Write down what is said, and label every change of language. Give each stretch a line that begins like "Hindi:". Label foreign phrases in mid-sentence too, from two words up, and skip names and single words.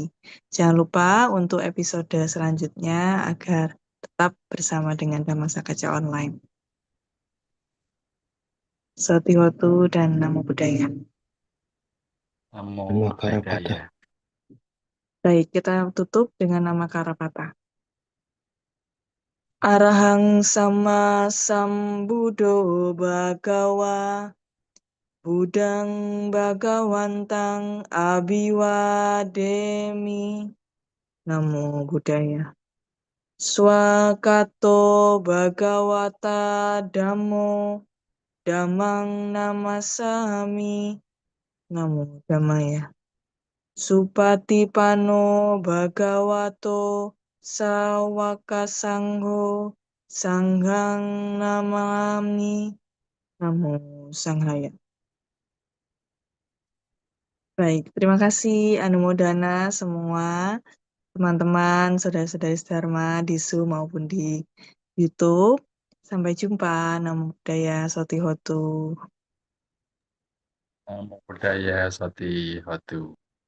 Indonesian: Jangan lupa untuk episode selanjutnya agar tetap bersama dengan Dhamasa Kaca online.
Pali: Satihotu dan Namo Buddhaya. Namo Namo Karapata. Buddhaya.
Indonesian: Baik, kita tutup dengan nama Karapata.
Pali: Arahang sama sambuddho bhagawa Budang Bhagawantang Abiwademi. Namo Buddhaya. Swakato Bhagawata Dhammo Dhammang Namasami. Namo Dhammaya. Supatipano Bhagavato Sawaka Sangho Sanghang Namami. Namo Sanghaya.
Indonesian: Baik, terima kasih Anumodana semua teman-teman, saudara-saudari Dharma di Zoom maupun di YouTube. Sampai jumpa.
Pali: Namo Buddhaya, Sotihotu. Namo Buddhaya Sati Hotu.